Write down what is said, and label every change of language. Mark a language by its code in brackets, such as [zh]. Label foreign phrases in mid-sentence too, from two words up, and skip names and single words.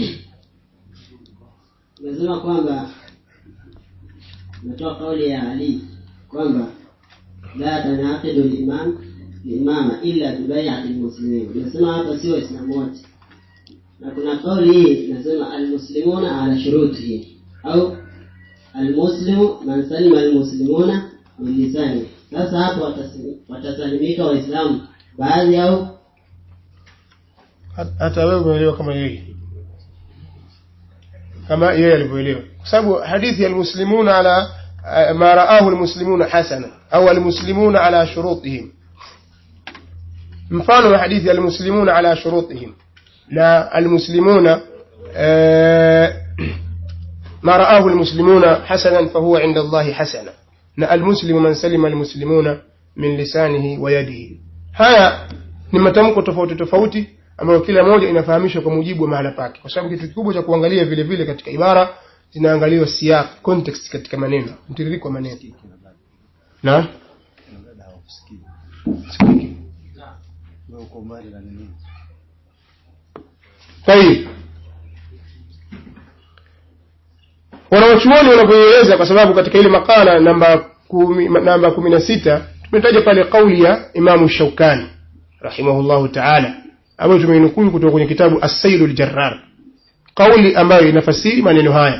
[sw] Nasema kwamba natoa kauli ya Ali kwamba [ar] لا تنعقد الإمامة إلا ببيعة المسلمين. [sw] Nasema hapa sio Waislamu wote. Na kuna kauli hii nasema [ar] المسلمون على شروطه [sw] au [ar] المسلم من سلم المسلمون من لسان. [sw] Sasa hapo watasalimika Waislamu baadhi au hata wewe umeelewa kama yeye, kama yeye alivyoelewa, kwa sababu hadithi [ar] المسلمون على ما رآه المسلمون حسنة [sw] au [ar] المسلمون على شروطهم, [sw] mfano wa hadithi [ar] المسلمون على شروطهم [sw] na [ar] المسلمون ما رآه المسلمون حسنا فهو عند الله حسنة, [sw] na [ar] المسلم من سلم المسلمون من لسانه ويده. [sw] Haya ni matamko tofauti tofauti ambayo kila moja inafahamishwa kwa mujibu wa mahala pake, kwa sababu kitu kikubwa cha kuangalia vile vile katika ibara zinaangaliwa siyaq, context katika maneno, mtiririko wa maneno. Na tayeb, wanawachuoni wanapoeleza, kwa sababu katika ile makala namba 16 tumetaja pale kauli ya Imam Shaukani [ar] رحمه الله تعالى, [sw] ambayo tumeinukuu kutoka kwenye kitabu As-Sailul Jarrar, kauli ambayo inafasiri maneno haya.